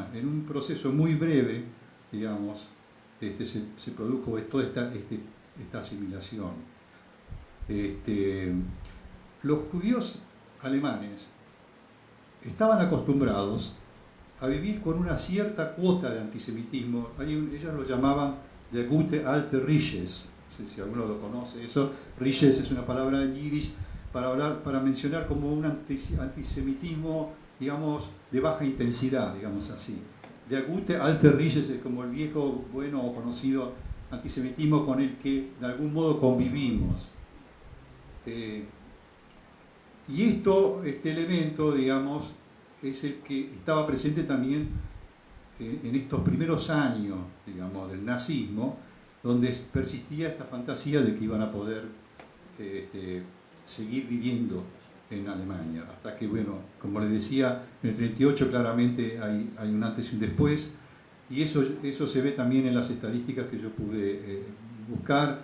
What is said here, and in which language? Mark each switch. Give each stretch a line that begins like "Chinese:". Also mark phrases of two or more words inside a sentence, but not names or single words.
Spanish: En un proceso muy breve, digamos, se produjo toda esta asimilación. Los judíos alemanes estaban acostumbrados a vivir con una cierta cuota de antisemitismo. Ellos lo llamaban
German: der gute alte Riches.
Spanish: No sé si alguno lo conoce eso. Riches es una palabra en yiddish para mencionar como un antisemitismo, digamos, de baja intensidad, digamos así.
German: Der gute alte Riches
Spanish: es como el viejo, bueno o conocido antisemitismo con el que de algún modo convivimos. Y este elemento, digamos, es el que estaba presente también en estos primeros años, digamos, del nazismo, donde persistía esta fantasía de que iban a poder seguir viviendo en Alemania, hasta que, bueno, como les decía, en el 38 claramente hay un antes y un después, y eso se ve también en las estadísticas que yo pude buscar.